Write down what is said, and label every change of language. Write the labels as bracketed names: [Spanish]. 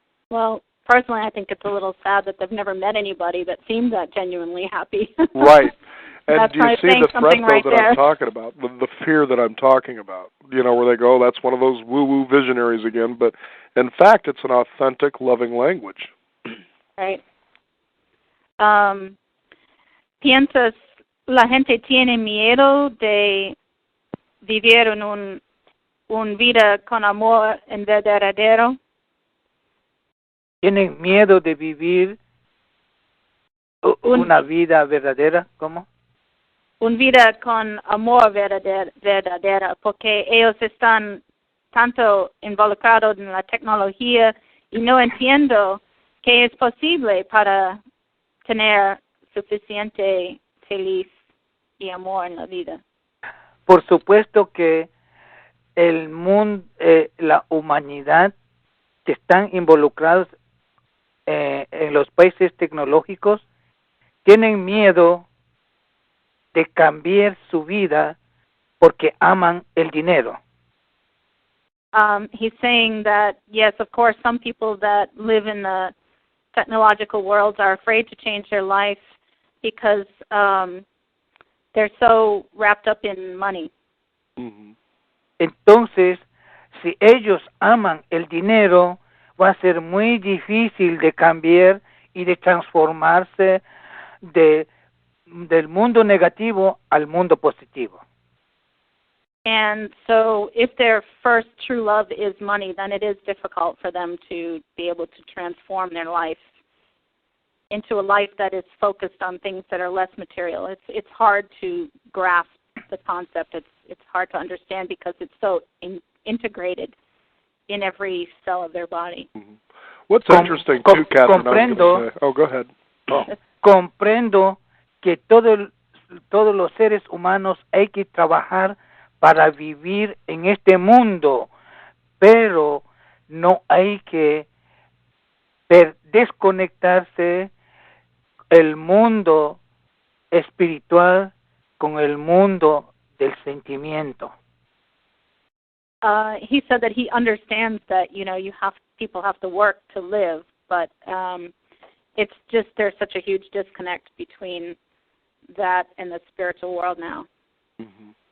[English] Well, personally, I think it's a little sad that they've never met anybody that seems that genuinely happy. Right. And do you see the threat, right though, that I'm talking about, the fear that I'm talking about, where they go, that's one of those woo-woo visionaries again, but in fact, it's an authentic, loving language. Right. [Spanish] ¿Piensas la gente tiene miedo de vivir en un vida con amor en verdadero? ¿Tienen miedo de vivir una vida verdadera? ¿Cómo? Una vida con amor verdadera, porque ellos están tanto involucrados en la tecnología y no entiendo que es posible para tener suficiente feliz y amor en la vida. Por supuesto que el mundo, la humanidad que están involucrados en los países tecnológicos tienen miedo de cambiar su vida porque aman el dinero. [English] He's saying that, yes, of course, some people that live in the technological worlds are afraid to change their life because they're so wrapped up in money. Mm-hmm. [Spanish] Entonces, si ellos aman el dinero, va a ser muy difícil de cambiar y de transformarse del mundo negativo al mundo positivo. [English] And so if their first true love is money, then it is difficult for them to be able to transform their life into a life that is focused on things that are less material. It's hard to grasp the concept. It's hard to understand because it's so integrated in every cell of their body. Mm-hmm. What's interesting too, Catherine, go ahead. [Spanish] Comprendo que todos los seres humanos hay que trabajar para vivir en este mundo, pero no hay que desconectarse el mundo espiritual con el mundo del sentimiento. [English] He said that he understands that people have to work to live, but it's just there's such a huge disconnect between that and the spiritual world now. Mm-hmm.